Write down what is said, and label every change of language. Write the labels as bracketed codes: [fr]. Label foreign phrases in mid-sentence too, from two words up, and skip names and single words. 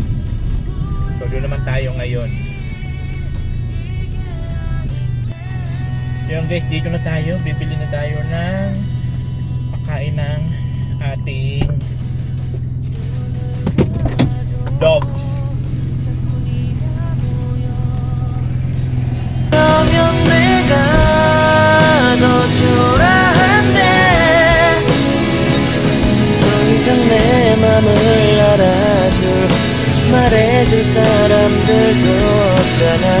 [tl] So doon naman tayo ngayon. Yung guys, dito na tayo. Bibili na tayo ng pagkain ng ating dogs. [ko] 그러면 내가 너 초라한데 더 이상 내 맘을 알아줄 말해줄 사람들도 없잖아.